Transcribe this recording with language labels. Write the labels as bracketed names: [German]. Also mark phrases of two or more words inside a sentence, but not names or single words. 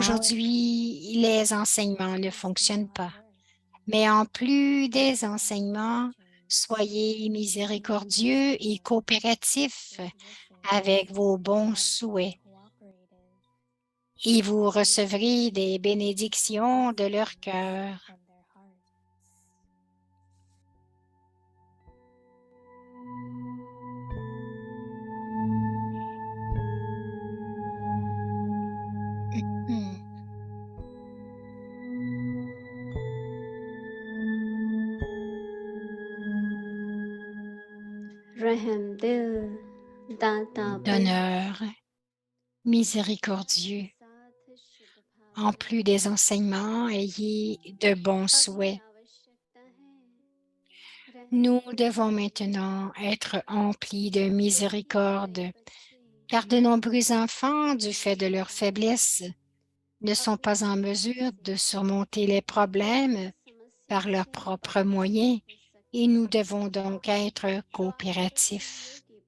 [French] Aujourd'hui, les enseignements ne fonctionnent pas, mais en plus des enseignements, soyez miséricordieux et coopératifs avec vos bons souhaits et vous recevrez des bénédictions de leur cœur. Hmm. [Hindi] रहम दिल दाता बन [French] Donneur miséricordieux. En plus des enseignements, ayez de bons souhaits. Nous devons maintenant être emplis de miséricorde, car de nombreux enfants, du fait de leur faiblesse, ne sont pas en mesure de surmonter les problèmes par leurs propres moyens et nous devons donc être coopératifs.